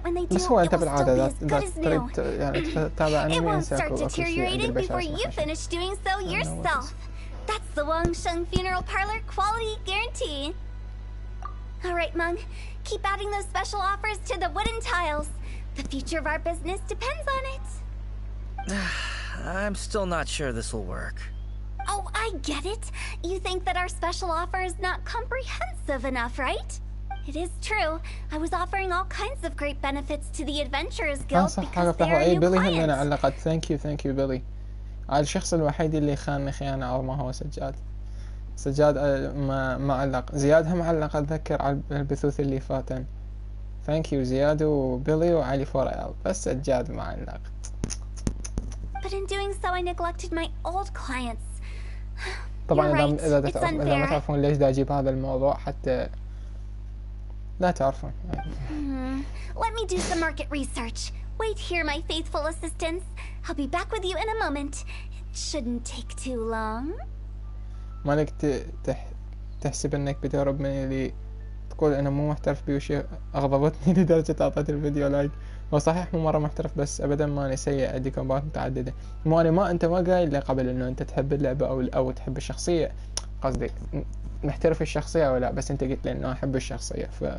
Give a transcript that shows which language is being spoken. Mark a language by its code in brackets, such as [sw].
[ar] بس هو انت بالعادة اذا تريد يعني تتابع انمي انسى اكو شيء عند البشر. [en] That's the Wangsheng Funeral Parlor quality guarantee. All right, Mung. Keep adding those special offers to the wooden tiles. The future of our business depends on it. I'm still not sure this will work. Oh, I get it. You think that our special offer is not comprehensive enough, right? It is true. I was offering all kinds of great benefits to the Adventurers Guild because they are new clients. Thank you, Billy. [ar] الشخص الوحيد اللي خانني خيانة عظمى هو سجاد ما علق. زياد هم علق اتذكر على البثوث اللي فاتن. [en] thank you [ar] زياد وبيلي وعلي فوريال، بس سجاد ما علق. [en] But in doing so I neglected my old clients. [ar] طبعا اذا ما تعرفون ليش دا اجيب هذا الموضوع حتى لا تعرفون. [en] Let me do some market research. Wait here, my faithful assistants. I'll be back with you in a moment. It shouldn't take too long. [ar] مالك تحسب انك بتهرب من اللي تقول انا مو محترف بيه وشي اغضبتني لدرجة اعطيت الفيديو لايك. هو صحيح مو مرة محترف بس ابدا ماني سيء، عندي كومبات متعددة. انت ما قايل لي قبل انه انت تحب اللعبة او تحب الشخصية، قصدي محترف الشخصية او لا، بس انت قلت لي انه احب الشخصية.